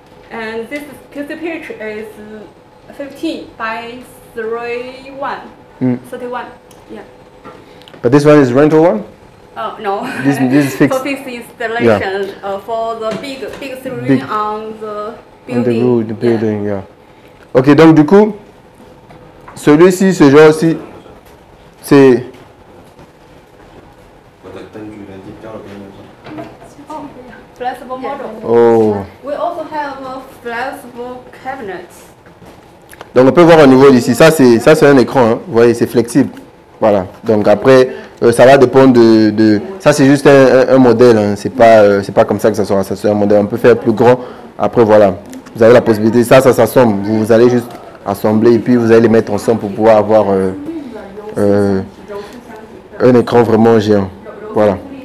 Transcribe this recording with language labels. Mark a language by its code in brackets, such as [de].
[en] And this QC pitch is 15 by 31. 31. Yeah. But this one is rental one? Oh no. This is fixed. For fixed installation. For the big screen Big. on the building. On the roof, the building, yeah. [fr] Ok, donc du coup, celui-ci, ce genre-ci, c'est... [en] Flexible model. Oh. We also have a flexible cabinet. [fr] Donc on peut voir au niveau d'ici, ça c'est un écran, hein. Vous voyez, c'est flexible. Voilà, donc après, ça va dépendre de ça c'est juste un modèle, hein. C'est pas comme ça que ça sera, ça sera un modèle, on peut faire plus grand. Après voilà, vous avez la possibilité, ça s'assemble, vous allez juste assembler et puis vous allez les mettre ensemble pour pouvoir avoir un écran vraiment géant. Voilà.